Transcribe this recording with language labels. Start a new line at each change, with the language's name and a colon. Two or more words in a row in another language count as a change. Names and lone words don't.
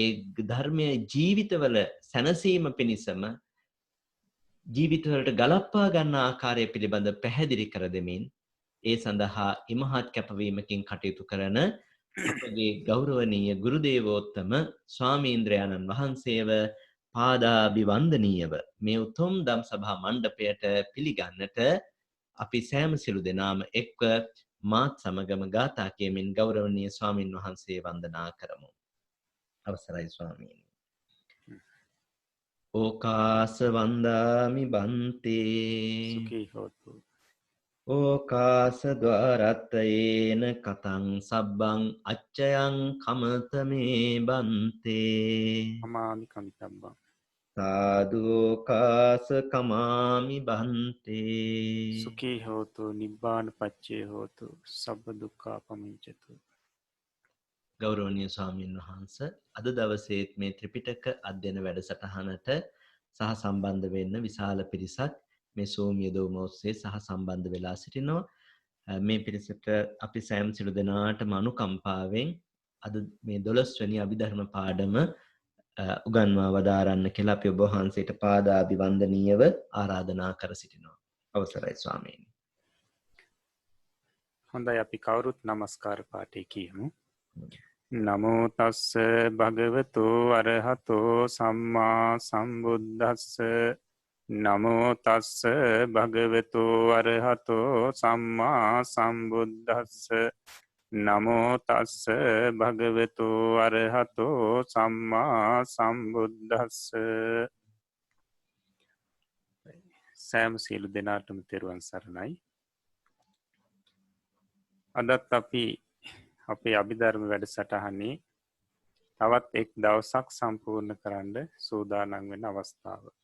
Sinhala: ධර්මයේ ජීවිතවල සැනසීම පිණිසම ජීවිතවලට ගලප්පා ගන්න ආකාරය පිළිබඳ පැහැදිලි කර දෙමින් ඒ සඳහා ඉමහත් කැපවීමකින් කටයුතු කරන අපගේ ගෞරවනීය ගුරු දේවෝත්තම ස්වාමීන්ද්‍රයාණන් වහන්සේව පාදාභිවන්දනීයව මේ උතුම් ධම් සභා මණ්ඩපයට පිළිගන්නට අපි සෑම සිළු දෙනාම එක්ව මාත් සමගම ගාථා කියමින් ගෞරවනීය ස්වාමින් වහන්සේ වන්දනා කරමු. අවසරයි ස්වාමීනි.
Pali: ඕකාස වන්දාමි බන්තේ සුඛී හෝතු. ඕකාස ద్వාරත්තයේන කතං සබ්බං අච්චයං කමතමේ බන්තේ අමාමි කමිතබ්බං. සාදුකාස කමාමි බන්තේ සුඛී හෝතු නිබ්බාන පච්චේ හෝතු සබ්බ දුක්ඛා පමිච්ඡතු.
Sinhala: ගෞරවනීය ස්වාමීන් වහන්ස අද දවසේත් මේ ත්‍රිපිටක අධ්‍යයන වැඩසටහනට සහ සම්බන්ධ වෙන්න විශාල පිරිසක් මේ Zoom යෙදවුම ඔස්සේ සහ සම්බන්ධ වෙලා සිටිනවා. මේ පිරිසට අපි සෑම සිළු දෙනාටම අනුකම්පාවෙන් අද මේ 12 වෙනි අභිධර්ම පාඩම උගන්වා වදාරන්න කියලා අපි ඔබ වහන්සේට පාදාභිවන්දනීයව ආරාධනා කර සිටිනවා. අවසරයි ස්වාමීනි. හොඳයි අපි කවුරුත් নমස්කාර පාඨය කියමු.
Pali: නමෝ තස්ස භගවතු අරහතෝ සම්මා සම්බුද්දස්ස නමෝ තස්ස භගවතු අරහතෝ සම්මා සම්බුද්දස්ස නමෝ තස්ස භගවතු අරහතෝ සම්මා සම්බුද්දස්ස
Sinhala: සෑම සියලු දෙනාටම තෙරුවන් සරණයි. අදත් අපි අපේ අභිධර්ම වැඩසටහනේ තවත් එක් දවසක් සම්පූර්ණ කරන්න සූදානම් වෙන අවස්ථාව.